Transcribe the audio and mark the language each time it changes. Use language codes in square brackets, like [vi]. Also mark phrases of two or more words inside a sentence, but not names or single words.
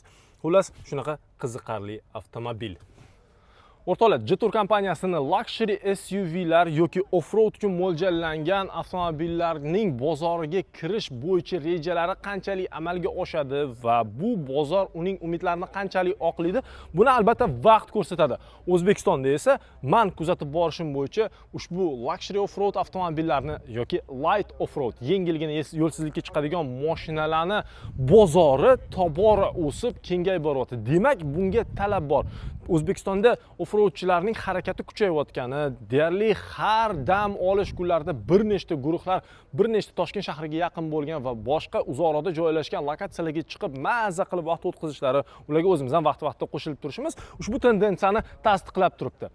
[uz] Xullas, shunaqa qiziqarli avtomobil. O'rtoqlar, Jetur kompaniyasining [en] luxury SUVlar [uz] yoki off-road uchun mo'ljallangan avtomobillarning bozoriga kirish bo'yicha rejalari qanchalik amalga oshadi va bu bozor uning umidlarini qanchalik oqlaydi, buni albatta vaqt ko'rsatadi. O'zbekistonda esa men kuzatib borishim bo'yicha ushbu [en] luxury off-road [uz] avtomobillarni yoki [en] light off-road, [uz] yengilgina yo'lsizlikka chiqadigan mashinalarni bozori tobora o'sib, kengayib boryapti. Demak, bunga talab bor. O'zbekistonda off-roadchilarning harakati kuchayayotgani, deyarli har dam olish kunlarida bir nechta guruhlar bir nechta Toshkent shahriga yaqin bo'lgan va boshqa uzoqroqda joylashgan lokatsiyalarga chiqib mazza qilib vaqt o'tkazishlari, ularga o'zimiz ham vaqt-vaqtda qo'shilib turishimiz ushbu tendensiyani tasdiqlab turibdi.